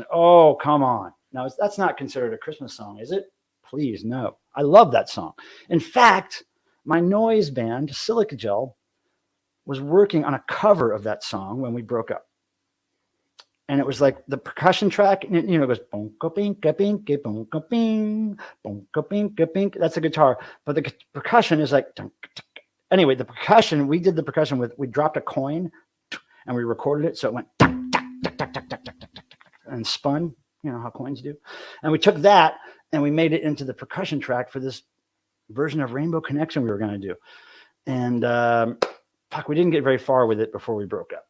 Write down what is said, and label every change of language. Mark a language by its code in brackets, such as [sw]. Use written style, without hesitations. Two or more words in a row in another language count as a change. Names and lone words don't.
[en] Oh, come on. Now, that's not considered a Christmas song, is it? Please, no. I love that song. In fact, my noise band, Silica Gel, was working on a cover of that song when we broke up. And it was like the percussion track, and it goes bonka binka binka bonka bing, bonka binka bink. That's a guitar, but the percussion is like. Anyway, the percussion, we did the percussion we dropped a coin, and we recorded it, so it went and spun. You know how coins do, and we took that and we made it into the percussion track for this version of Rainbow Connection we were going to do, and we didn't get very far with it before we broke up.